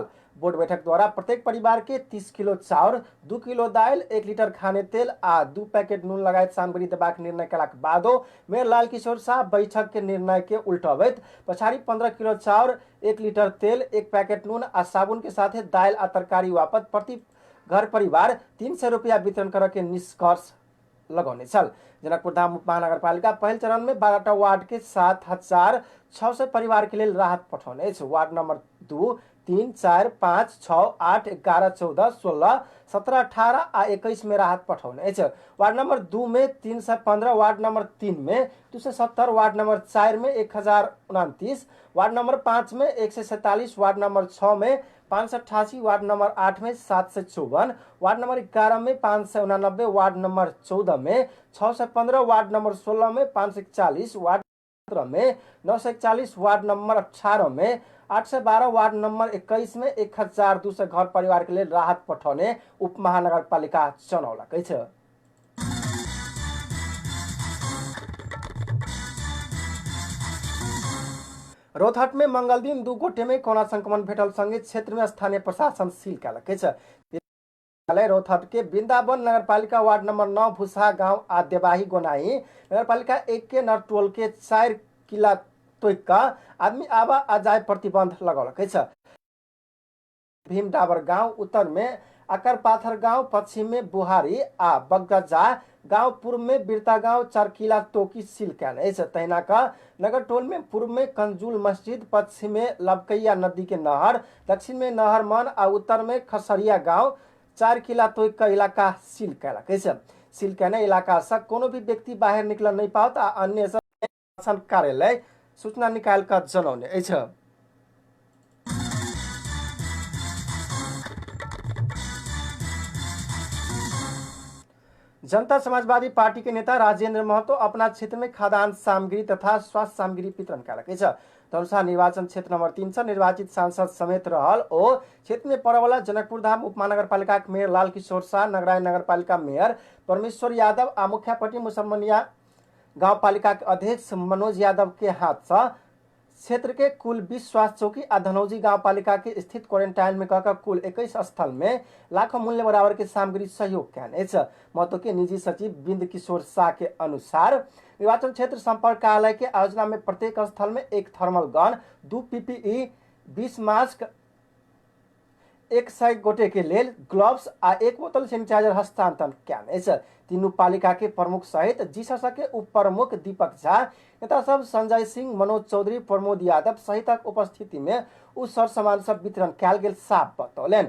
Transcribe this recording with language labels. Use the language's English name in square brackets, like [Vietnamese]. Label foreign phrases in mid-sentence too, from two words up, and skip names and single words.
[Maithili] बोर्ड बैठक द्वारा प्रत्येक परिवार के 30 किलो चाउर, 2 किलो दाल, 1 लीटर खाने तेल आ 2 पैकेट नून लगायत सामग्री देबाक निर्णय कलाक बादो मेयर लाल किशोर शाह बैठक के निर्णय के उल्टबैत पछाड़ी 15 किलो चाउर, 1 लीटर तेल, 1 पैकेट नून आ साबुन के साथे दाल आ तरकारी वापत प्रति घर परिवार 300 रुपया वितरण करे के निष्कर्ष लगौने छल। जनकपुर धाम उपमहानगरपालिका पहल चरण में 12टा वार्ड के 7600 परिवार के लिए राहत पठौने छ। वार्ड नंबर 2, 3, 4, 5, 6, 8, 11, 14, 16, 17, 18 आ 21 में राहत पठौने छ। वार्ड नंबर 2 में 315, वार्ड नंबर 3 में 270, वार्ड नंबर 4 में 1029, वार्ड नंबर 5 में 147, वार्ड नंबर 6 में 588, वार्ड नंबर 8 में 754, वार्ड नंबर 11 में 589, वार्ड नंबर 14 में 615, वार्ड नंबर 16 में 541, वार्ड 17 में 941, वार्ड नंबर 18 में 812, वार्ड नंबर 21 में 1200 घर परिवार के लिए राहत पठौने उप महानगरपालिका जनौलकै छ। रोहतहट में मंगल दिन 2 गोटे में कोरोना संक्रमण भेटल संगे क्षेत्र में स्थानीय प्रशासन सील कयलकै छ। रोहतहट के वृंदावन नगरपालिका वार्ड नंबर 9 भूसा गांव आ देवाही गोनाई नगरपालिका 1 के नरटोल के 4 किला तोइका आदमी आवा आ जाए प्रतिबंध लगौलकै छ। भीम डाबर गांव उत्तर में आकर पाथर गांव, पश्चिम में बुहारी आ बगजा गांव, पूर्व में बिरता गांव, 4 किला तोकी सील कैने छ। तहिना का नगर टोल में पूर्व में कंजूल मस्जिद, पश्चिम में लबकैया नदी के नहर, दक्षिण में नहरमन आ उत्तर में खसरिया गांव, 4 किला तोक इलाका सील कैलकै छ। सील कैने इलाका से कोनो भी व्यक्ति बाहर निकल नहीं पाओ आ अन्य शासन कार्यालय सूचना निकाल कर जनौने छ। जनता समाजवादी पार्टी के नेता राजेंद्र महतो अपना क्षेत्र में खाद्यान्न सामग्री तथा स्वास्थ्य सामग्री वितरण कयलकै छ। धनुषा निर्वाचन क्षेत्र नंबर 3 से निर्वाचित सांसद समेत रहल ओ क्षेत्र में पड़े वाला जनकपुर धाम उपमहानगरपालिका के मेयर लाल किशोर शाह, नगरायन नगरपालिका मेयर परमेश्वर यादव आ मुखियापट्टी मुसम्मनिया गाँव पालिका के अध्यक्ष मनोज यादव के हाथ से क्षेत्र के कुल 20 स्वास्थ्य चौकी आ धनौजी गाँव पालिका के स्थित क्वारंटाइन में कहकर कुल 21 स्थल में लाखों मूल्य बराबर के सामग्री सहयोग कैने छ। महतो के निजी सचिव बिंद किशोर शाह के अनुसार निर्वाचन क्षेत्र संपर्क कार्यालय के आयोजना में प्रत्येक स्थल में 1 [English] thermal gun, [Maithili] 2 PPE, 20 मास्क, 100 गोटे के लेल ग्लव्स आ 1 बोतल सैनिटाइजर हस्तांतरण कैने छ। तीनों पालिका के प्रमुख सहित जीसस के उप प्रमुख दीपक झा, नेता सब संजय सिंह, मनोज चौधरी, प्रमोद यादव सहित उपस्थिति में उस सर सामान सब वितरण कैल गेल साफ बतौलन।